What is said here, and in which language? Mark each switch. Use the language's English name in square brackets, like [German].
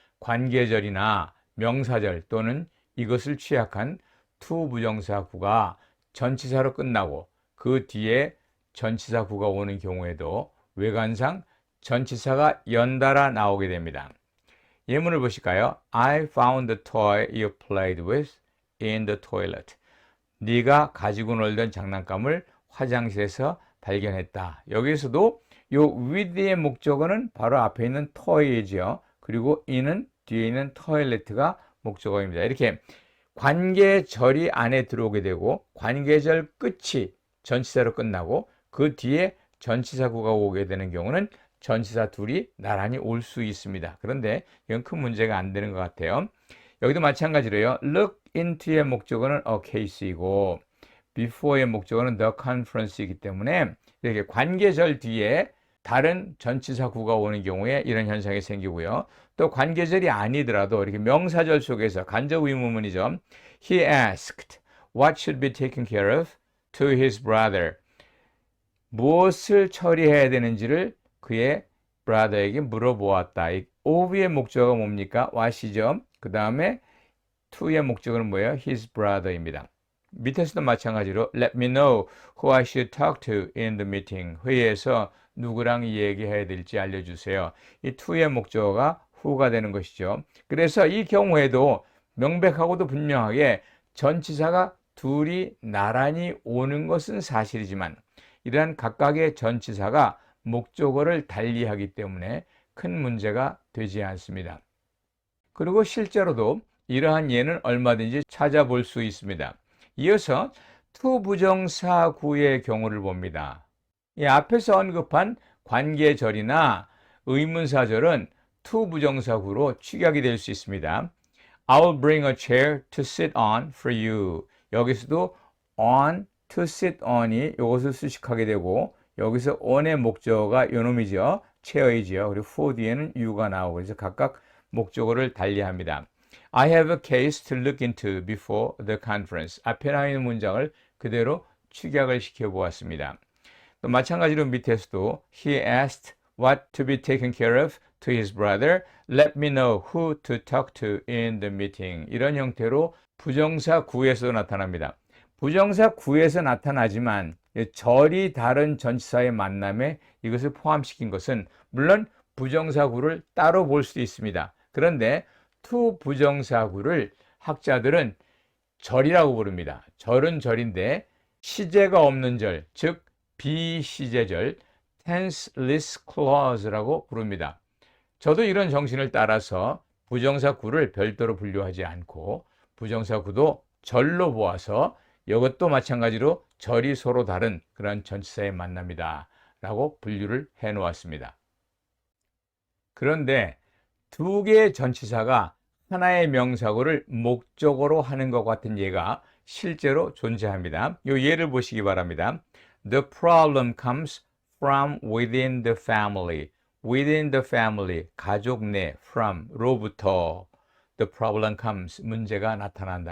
[Korean] 관계절이나 명사절 또는 이것을 취약한 투부정사구가 전치사로 끝나고 그 뒤에 전치사구가 오는 경우에도 외관상 전치사가 연달아 나오게 됩니다. 예문을 보실까요? [English] I found the toy you played with in the toilet. [Korean] 네가 가지고 놀던 장난감을 화장실에서 발견했다. 여기서도 요 with의 목적어는 바로 앞에 있는 toy이죠. 그리고 in은 뒤에 있는 toilet가 목적어입니다. 이렇게 관계절이 안에 들어오게 되고 관계절 끝이 전치사로 끝나고 그 뒤에 전치사구가 오게 되는 경우는 전치사 둘이 나란히 올 수 있습니다. 그런데 이건 큰 문제가 안 되는 것 같아요. 여기도 마찬가지로요. look into의 목적어는 a case이고 before의 목적어는 the conference이기 때문에 이렇게 관계절 뒤에 다른 전치사구가 오는 경우에 이런 현상이 생기고요. 또 관계절이 아니더라도 이렇게 명사절 속에서 간접 의문문이죠. [English] He asked what should be taken care of to his brother. [Korean] 무엇을 처리해야 되는지를 그의 brother에게 물어보았다. of의 목적어가 뭡니까? what이죠. 그 다음에 to의 목적어는 뭐예요? his brother입니다. 밑에서도 마찬가지로 [English] let me know who I should talk to in the meeting. [Korean] 회의에서 누구랑 얘기해야 될지 알려주세요. 이 to의 목적어가 who가 되는 것이죠. 그래서 이 경우에도 명백하고도 분명하게 전치사가 둘이 나란히 오는 것은 사실이지만 이러한 각각의 전치사가 목적어를 달리하기 때문에 큰 문제가 되지 않습니다. 그리고 실제로도 이러한 예는 얼마든지 찾아볼 수 있습니다. 이어서 to 부정사구의 경우를 봅니다. 이 앞에서 언급한 관계절이나 의문사절은 to 부정사구로 축약이 될 수 있습니다. [English] I'll bring a chair to sit on for you. [Korean] 여기서도 on, to sit on이 이것을 수식하게 되고 여기서 on의 목적어가 요놈이죠. chair이죠. 그리고 for 뒤에는 you가 나오고 그래서 각각 목적어를 달리합니다. [English] I have a case to look into before the conference. [Korean] 앞에 나와 있는 문장을 그대로 축약을 시켜보았습니다. 또 마찬가지로 밑에서도 [English] He asked what to be taken care of to his brother. Let me know who to talk to in the meeting. [Korean] 이런 형태로 부정사 구에서 나타납니다. 부정사 구에서 나타나지만 절이 다른 전치사의 만남에 이것을 포함시킨 것은 물론 부정사구를 따로 볼 수도 있습니다. 그런데 to 부정사구를 학자들은 절이라고 부릅니다. 절은 절인데 시제가 없는 절, 즉 비시제절, tenseless clause라고 부릅니다. 저도 이런 정신을 따라서 부정사구를 별도로 분류하지 않고 부정사구도 절로 보아서 이것도 마찬가지로 절이 서로 다른 그런 전치사의 만남이다 라고 분류를 해 놓았습니다. 그런데 두 개의 전치사가 하나의 명사구를 목적어로 하는 것 같은 예가 실제로 존재합니다. 이 예를 보시기 바랍니다. [English] The problem comes from within the family. within the family, [Korean] 가족 내, [English] from, [Korean] 로부터. [English] The problem comes, [Korean] 문제가 나타난다.